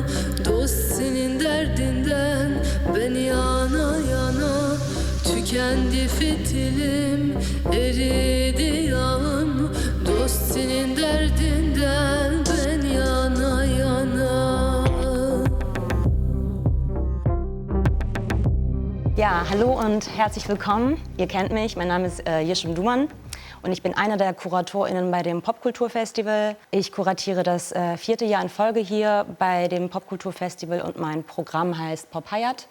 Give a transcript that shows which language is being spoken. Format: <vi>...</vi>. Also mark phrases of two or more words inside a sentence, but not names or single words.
<tr>Dost senin derdinden, ben yana yana. Tükendi fitilim, eridi yağım. Dost senin derdinden, ben yana yana.</tr> <de>Ja, hallo und herzlich willkommen. Ihr kennt mich, mein Name ist Yeşim Duman. Und ich bin einer der KuratorInnen bei dem Popkulturfestival. Ich kuratiere das 4. Jahr in Folge hier bei dem Popkulturfestival und mein Programm heißt Pop Hayat.</de>